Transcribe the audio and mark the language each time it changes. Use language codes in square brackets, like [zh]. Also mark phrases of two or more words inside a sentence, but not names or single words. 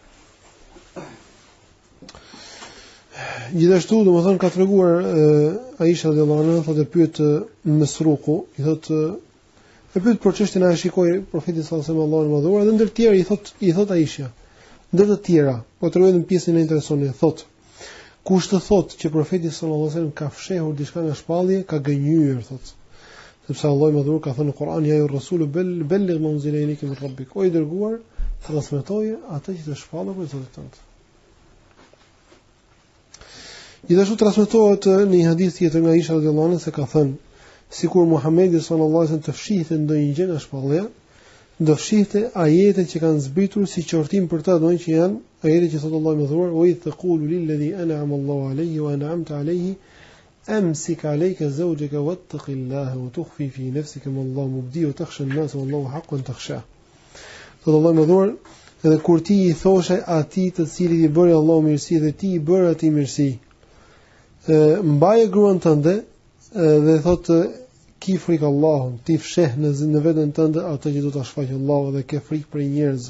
[sq] Gjithashtu domethënë ka treguar Aisha [ar] رضي الله عنها, [sq] thotë pyet Mesruku, i thotë e pyet për çështjen a shikoi profeti [ar] صلى الله عليه وسلم [sq] Allahun e madhuar, dhe ndër të tjerë i thot Aisha, ndër të tjera, po tregojnë në pjesën e interesone, thotë kush të thotë që profeti [ar] صلى الله عليه وسلم [sq] ka fshehur diçka nga shpallje, ka gënjur, thotë. Sepse Allahu i madhuar ka thënë në Kur'an, [ar] يا رسول بلغ ما أنزل إليك من ربك, [sq] o i dërguar, transmetoje atë që të shpallur për Zotin tënd. Gjithashtu transmetohet në një hadith tjetër nga Aisha [ar] رضي الله عنها [sq] se ka thënë, sikur Muhamedi [ar] صلى الله عليه وسلم [sq] të fshihte ndonjë gjë nga shpallja, do fshihte ajetet që kanë zbritur si qortim për ta, domethënë që janë ajetet që thotë Allahu më dhuar, [ar] وإذ تقول للذي أنعم الله عليه وأنعمت عليه أمسك عليك زوجك واتق الله وتخفي في نفسك ما الله مبدي وتخشى الناس والله حق تخشى. [sq] Thotë Allahu më dhuar, edhe kur ti i thoshe atij të cilit i bëri Allahu mirësi dhe ti i bëre atij mirësi, mbaje gruan tënde dhe thotë ki frikë Allahun, ti fsheh në veten tënde atë që do ta shfaqë Allahu dhe ke frikë për njerëzve.